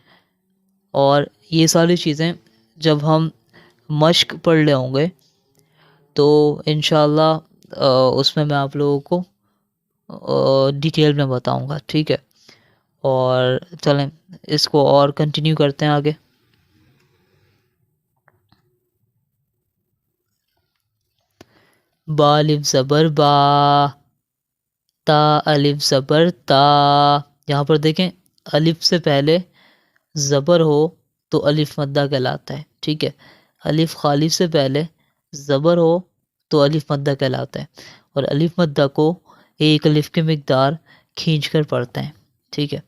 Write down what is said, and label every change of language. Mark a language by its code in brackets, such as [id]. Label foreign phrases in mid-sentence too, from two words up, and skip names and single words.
[ur] اور یہ ساری چیزیں جب ہم مشق پڑھ لے ہوں گے تو انشاءاللہ اس میں آپ لوگوں کو ڈیٹیل میں بتاؤں گا، ٹھیک ہے۔ اور چلیں اس کو اور کنٹینیو کرتے ہیں آگے۔ با الف زبر با، تا الف زبر تا۔ یہاں پر دیکھیں الف سے پہلے زبر ہو تو الف مدہ کہلاتا ہے، ٹھیک ہے۔ الف خالی سے پہلے زبر ہو تو الف مدہ کہلاتا ہے، اور الف مدہ کو ایک الف کی مقدار کھینچ کر پڑھتے ہیں، ٹھیک ہے۔